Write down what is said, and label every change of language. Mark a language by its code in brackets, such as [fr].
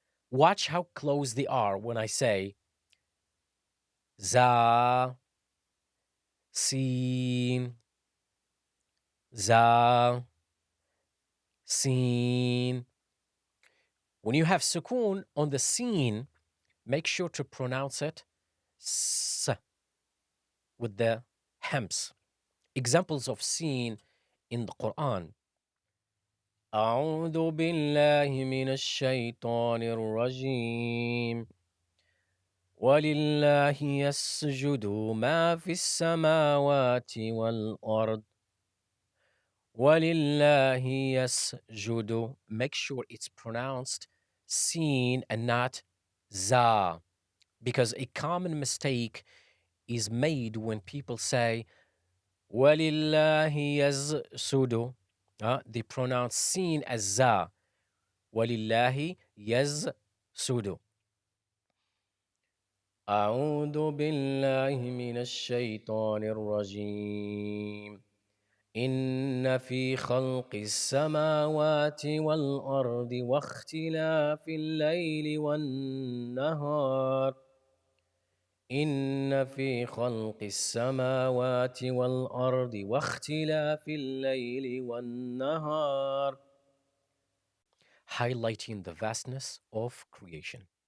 [en] Watch how close they are when I say za, sin, za, sin. When you have sukoon on the sin, make sure to pronounce it s with the hems. Examples of sin in the Quran. [ar] أعوذ بالله من الشيطان الرجيم ولله يسجد ما في السماوات والأرض ولله يسجد. [en] Make sure it's pronounced seen and not za, because a common mistake is made when people say [ar] ولله يسجد. [en] They pronounce seen as za. [ar] ولله يسجد. أعوذ بالله من الشيطان الرجيم إن في خلق السماوات والأرض واختلاف الليل والنهار إن في خلق السماوات والأرض واختلاف الليل والنهار, [en] highlighting the vastness of creation.